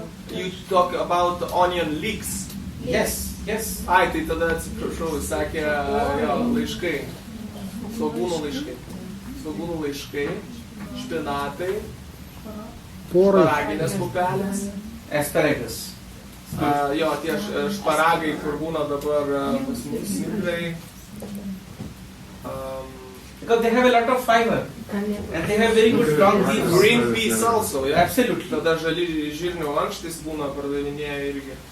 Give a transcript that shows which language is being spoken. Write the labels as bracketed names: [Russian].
[English] You talk about onion leeks. Yes. Yes. [Lithuanian] Ai, tai tada atsiprašau, jis sakė, laiškai. Svogūnų laiškai, špinatai, šparaginės pupelės. [English] Asparagus. [Lithuanian] Tie šparagai, kur būna dabar pas mus smidrai. [English] Because they have a lot of fiber. And they have very good long leaves. Green peas also, yeah? Absolutely. [Lithuanian] Tada žirnių ankštis būna pardavinėję irgi.